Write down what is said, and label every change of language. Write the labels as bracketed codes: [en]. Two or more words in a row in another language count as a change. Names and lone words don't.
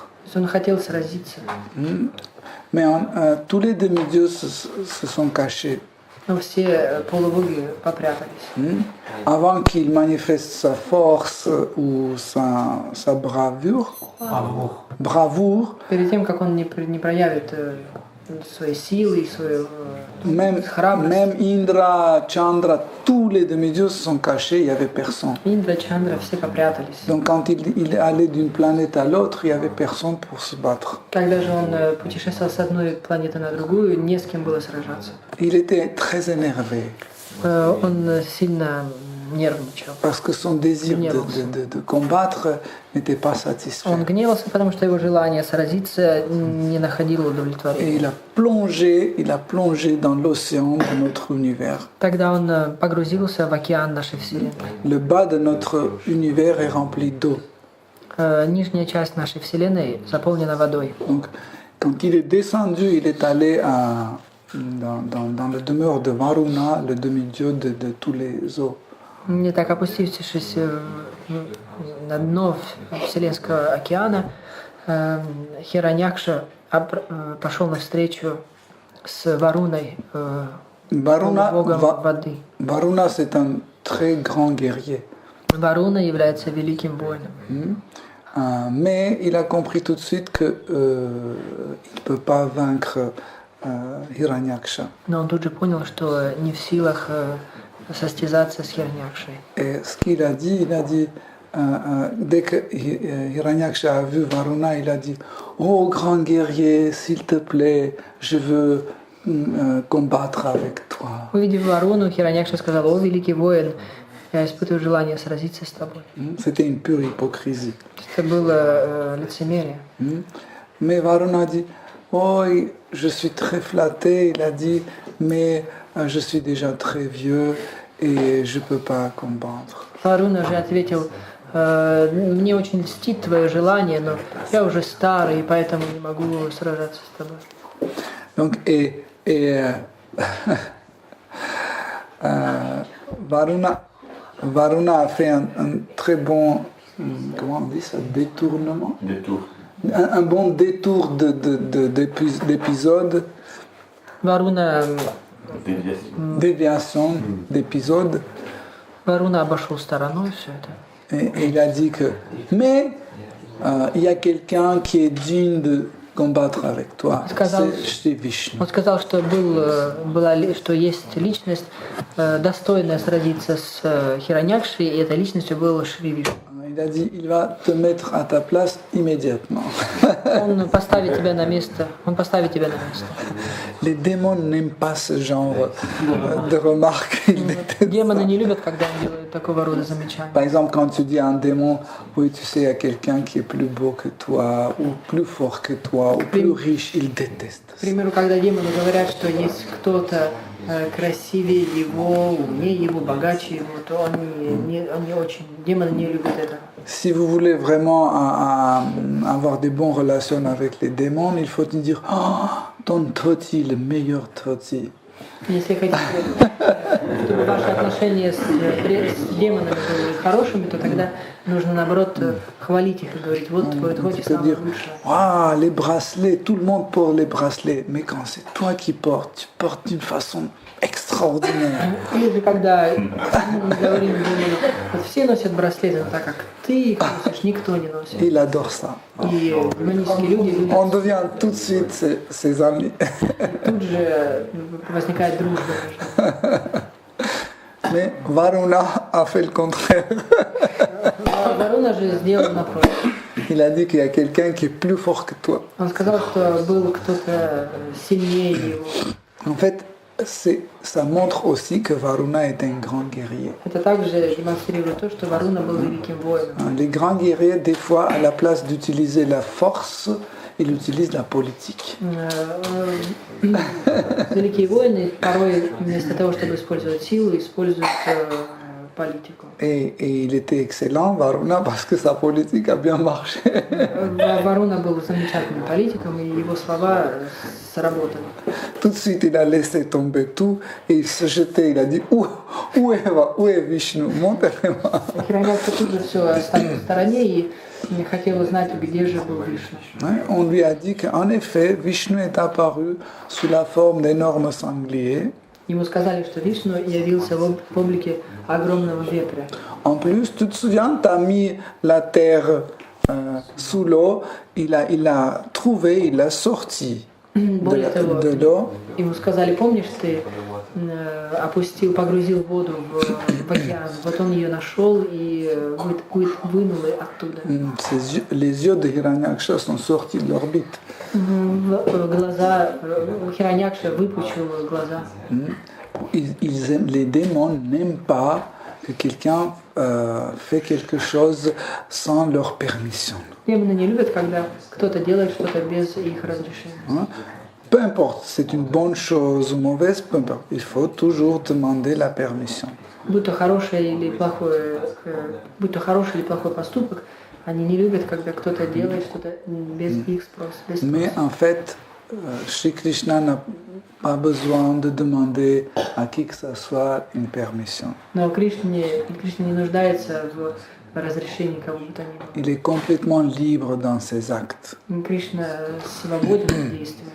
[ru] То есть он хотел сразиться. [fr] Mais tous les demi-dieux se sont cachés. [ru] Но все полубоги попрятались. [fr] Avant qu'il manifeste sa force ou sa bravoure, [ru] Перед тем, как он не проявит своей силой, свою [fr] Même [ru] храбрость. [fr] Indra, Chandra, tous les demi-dieux se sont cachés, il n'y avait personne. [ru] Индра, Чандра, все попрятались. [fr] Donc quand il allait d'une planète à l'autre, il n'y avait personne pour se battre. [ru] Когда же он путешествовал с одной планеты на другую, не с кем было сражаться. [fr] Il était très énervé [ru] Он сильно нервничал. [fr] parce que son désir de combattre n'était pas satisfait. [ru] Он гневался, потому что его желание сразиться не находило [fr] Et [ru] удовлетворения. [fr] il a plongé dans l'océan de notre univers. [ru] Тогда он погрузился в океан нашей Вселенной. [fr] Le bas de notre univers est rempli d'eau. [ru] Нижняя часть нашей Вселенной заполнена водой. [fr] Donc quand il est descendu, il est allé dans le demeure de Varuna, le demi-dieu de tous les eaux. [ru] Не так опустившись на дно Вселенского океана, Хираньякша пошел навстречу с Варуной, богом воды. [fr] Varuna, c'est un très grand guerrier. [ru] Варуна является великим воином. [fr] Mais il a compris tout de suite qu'il ne peut pas vaincre Hiranyaksha. [ru] Но он тут же понял, что не в силах состязаться с Хираньякшей. [fr] Et ce qu'il a dit, dès que Hiranyaksha a vu Varuna, il a dit « Oh grand guerrier, s'il te plaît, je veux combattre avec toi. [ru] Увидев Варуну, Хираньякша сказал: «О, великий воин, я испытываю желание сразиться с тобой». [fr] C'était une pure hypocrisie. [ru] Это было лицемерие. [fr] Mais Varuna a dit « Oh, je suis très flatté. » Il a dit « Mais je suis déjà très vieux et je ne peux pas combattre. » [ru] Варуна же ответил: «Мне очень льстит твое желание, но я уже старый, и поэтому не могу сражаться с тобой». [fr] Donc, Varuna a fait un très bon, comment on dit ça, détournement, un bon détour d'épisode, [ru] Варуна [fr] déviation d'épisode, [ru] Варуна обошел стороной все это. [fr] et il a dit que, mais il y a quelqu'un qui est digne de combattre avec toi, c'est Vishnu. [ru] Он сказал, что что есть личность, достойная сразиться с Хираньякшей, и этой личностью был Шри Вишну. [fr] Il a dit, il va te mettre à ta place immédiatement. [ru] Он поставит тебя на место. [fr] Les démons n'aiment pas ce genre de remarques. [ru] Демоны не любят, когда он делает такого рода замечания. [fr] Par exemple, quand tu dis à un démon, oui, tu sais, il y a quelqu'un qui est plus beau que toi, ou plus fort que toi, ou plus riche, il déteste. [ru] К примеру, когда демоны говорят, что есть кто-то красивее его, умнее его, богаче его, то демоны не любят этого. [fr] Si vous voulez vraiment avoir des bonnes relations avec les démons, il faut te dire, oh, ton Toti, le meilleur Toti. [ru] Если хотите, чтобы ваши отношения с демонами были хорошими, то тогда нужно, наоборот, хвалить их и говорить: вот твой Тхоти самый лучший. [fr] Ah, les bracelets, tout le monde porte les bracelets, mais quand c'est toi qui portes, tu portes d'une façon extraordinaire. [ru] Или же когда мы говорим демону: вот все носят браслеты, но так как ты их носишь, никто не носит. [fr] Il adore ça. [ru] И демонические люди любят. [fr] On devient tout de suite ses amis. [ru] Тут же возникает дружба между. [fr] Mais Varuna a fait le contraire. [ru] Варуна же сделал напротив. [fr] Il a dit qu'il y a quelqu'un qui est plus fort que toi. [ru] Он сказал, что был кто-то сильнее его. [fr] En fait, ça montre aussi que Varuna est un grand guerrier. [ru] Это также демонстрирует то, что Варуна был великим воином. [fr] Les grands guerriers, des fois, à la place d'utiliser la force, ils utilisent la politique. [ru] Великие воины порой вместо того, чтобы использовать силу, используют политику. [fr] Et il était excellent, Varuna, parce que sa politique a bien marché. [ru] Варуна был замечательным политиком, и его слова сработали. [fr] Tout de suite, il a laissé tomber tout et il se jetait. Il a dit, où est Vishnu? Montrez-moi. [ru] Хираньякша тут же все оставил в стороне и не хотел узнать, где же был Вишну. [fr] On lui a dit qu'en effet, Vishnu est apparu sous la forme d'énormes sangliers. [ru] Ему сказали, что Вишну явился в облике огромного ветра. [fr] En plus, tu te souviens, tu as mis la terre sous l'eau, il a trouvé, il l'a sorti. [ru] Более того, [fr] de l'eau. [ru] ему сказали, помнишь, ты погрузил воду в океан, вот он ее нашел и вынул ее оттуда. [fr] Les yeux de Hiranyaksha sont sortis de l'orbite. [ru] Глаза Хираньякша выпучил глаза. [fr] Les démons n'aiment pas que quelqu'un fait quelque chose sans leur permission. [ru] Демоны не любят, когда кто-то делает что-то без их разрешения. [fr] Peu importe, c'est une bonne chose ou mauvaise, peu importe. Il faut toujours demander la permission. [ru] Будь то хороший или плохой поступок, они не любят, когда кто-то делает что-то без их спроса. [fr] Mais en fait, Shri Krishna n'a pas besoin de demander à qui que ce soit une permission. [ru] Но Кришна не нуждается в разрешении кого бы то ни было. [fr] Il est complètement libre dans ses actes. [ru] Кришна свободен в действиях.